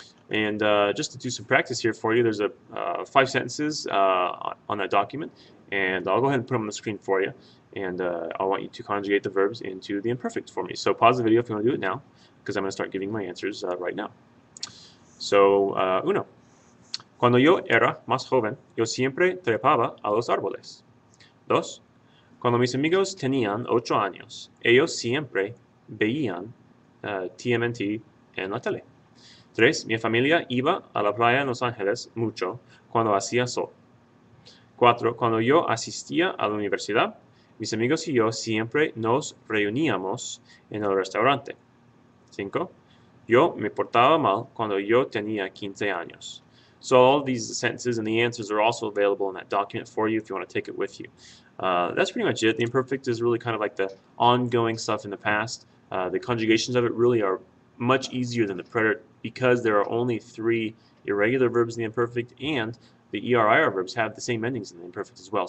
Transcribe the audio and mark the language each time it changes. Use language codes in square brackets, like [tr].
[en] And just to do some practice here for you, there's 5 sentences on that document, and I'll go ahead and put them on the screen for you. And I want you to conjugate the verbs into the imperfect for me. So pause the video if you want to do it now, because I'm going to start giving my answers right now. So, 1. [es] Cuando yo era más joven, yo siempre trepaba a los árboles. 2. Cuando mis amigos tenían 8 años, ellos siempre veían TMNT en la tele. 3. Mi familia iba a la playa en Los Ángeles mucho cuando hacía sol. 4. Cuando yo asistía a la universidad, mis amigos y yo siempre nos reuníamos en el restaurante. 5. Yo me portaba mal cuando yo tenía 15 años. [en] So all of these sentences and the answers are also available in that document for you if you want to take it with you. That's pretty much it. The imperfect is really kind of like the ongoing stuff in the past. The conjugations of it really are much easier than the preterite because there are only 3 irregular verbs in the imperfect, and the ER-IR verbs have the same endings in the imperfect as well.